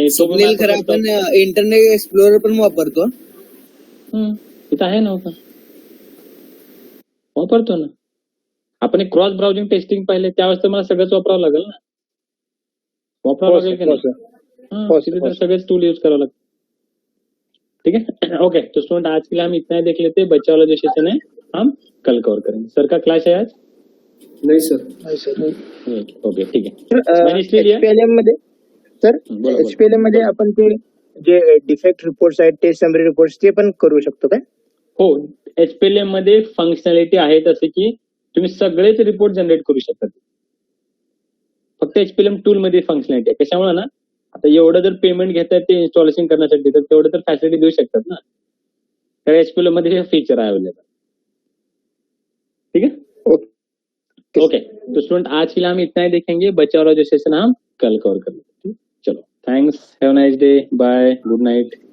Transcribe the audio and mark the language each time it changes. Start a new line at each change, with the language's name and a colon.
Marathi: स्वप्नील खरं आपण internet explorer पण वापरतो. तिथं आहे ना का? वापरतो ना आपण. एक क्रॉस ब्राउझिंग टेस्टिंग पाहिले त्यावेळेस तर मला सगळंच वापरावं लागेल ना. वापरावं लागेल की नाही? तिथे तर सगळेच टूल यूज करावं लागतं.
Hindi: ठीक है, ओके. तो स्टूडेंट आज के लिए हम इतना ही देख लेते हैं. बच्चा वाला जो सेशन है हम कल कवर करेंगे. सर का क्लास है आज?
Marathi: नाही सर.
Hindi: ओके ठीक है. मैंने इसलिए लिया.
Marathi: HPLM मध्ये सर, बोला. HPLM मध्ये आपण ते जे डिफेक्ट रिपोर्ट्स आहेत, टेस्ट समरी रिपोर्ट्स, ते पण करू शकतो काय? हो, HPLM मध्ये फंक्शनॅलिटी आहे जसे की तुम्ही सगळेच रिपोर्ट जनरेट करू शकता. फक्त HPLM टूल मध्ये फंक्शनॅलिटी आहे. कशामुळे ना, आता एवढं जर पेमेंट घेतात ते इन्स्टॉलेशन करण्यासाठी तर तेवढं तर फॅसिलिटी देऊ शकतात ना. तर HPLM मध्ये हे फीचर आहे अवेलेबल.
Hindi: ठीक है, ओके. तो स्टूडेंट आज के लिए हम इतना ही देखेंगे. बच्चा वाला जो सेशन हम कल कवर कर लेंगे. चलो,
English: Thanks, have a nice day, bye, good night.